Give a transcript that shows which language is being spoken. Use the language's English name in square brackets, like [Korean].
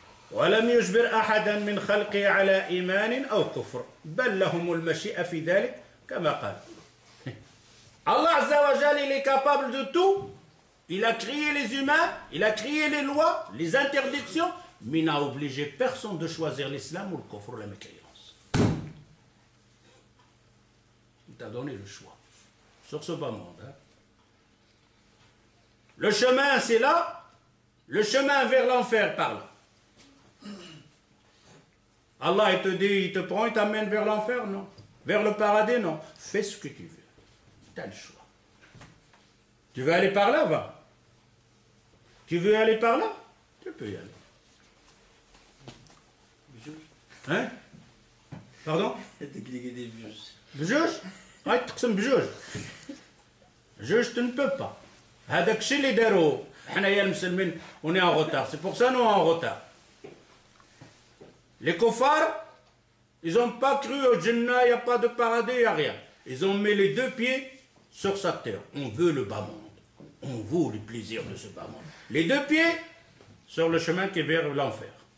[Arabic] ولم يجبر أحدا من خلقه على إيمان أو كفر بل لهم المشيئة في ذلك كما قال. [French] Allah Azza wa Jal, il est capable de tout. Il a créé les humains, il a créé les lois, les interdictions, mais il n'a obligé personne de choisir l'islam ou le kufr ou la mécréance. Il t'a donné le choix sur ce bas monde. Hein. Le chemin, c'est là. Le chemin vers l'enfer par là. Allah, il te dit, il te prend, il t'amène vers l'enfer, non. Vers le paradis, non. Fais ce que tu veux. Tu as le choix. Tu veux aller par là, va. Tu veux aller par là, tu peux y aller. Hein? Pardon? [Arabic] بجوج؟ هاي تقسم بجوج. [French] بجوج tu ne peux pas. [Arabic] هذاك الشيء اللي داروا حنايا المسلمين [French] on est en retard. C'est pour ça nous en retard. Les kuffars, ils n'ont pas cru au Jannah, il n'y a pas de paradis, il n'y a rien. Ils ont mis les deux pieds sur sa terre. On veut le bas monde. On veut les plaisirs de ce bas monde. Les deux pieds sur le chemin qui est vers l'enfer.